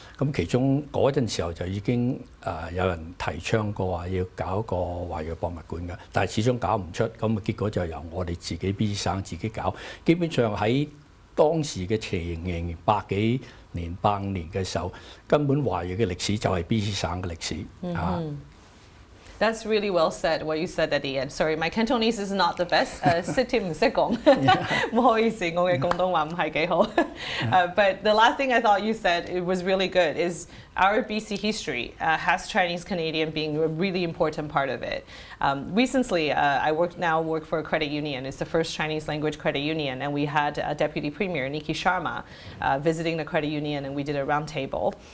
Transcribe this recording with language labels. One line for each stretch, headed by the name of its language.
Cantonese: 咁其中嗰陣時候就已經有人提倡過話要搞個華裔博物館嘅，但係始終搞唔出，咁結果就由我哋自己 BC 省自己搞。基本上喺當時嘅情形100幾年、150年嘅時候，根本華裔嘅歷史就係 BC 省嘅歷史。
English: That's really well said, what you said at the end. Sorry, my Cantonese is not the best.
Cantonese: 識添唔識講，唔好意思，我嘅廣東話唔係幾好。
English: But the last thing I thought you said, it was really good, is our BC history has Chinese Canadian being a really important part of it. Recently, I work for a credit union. It's the first Chinese language credit union, and we had a Deputy Premier, Niki Sharma, visiting the credit union, and we did a roundtable.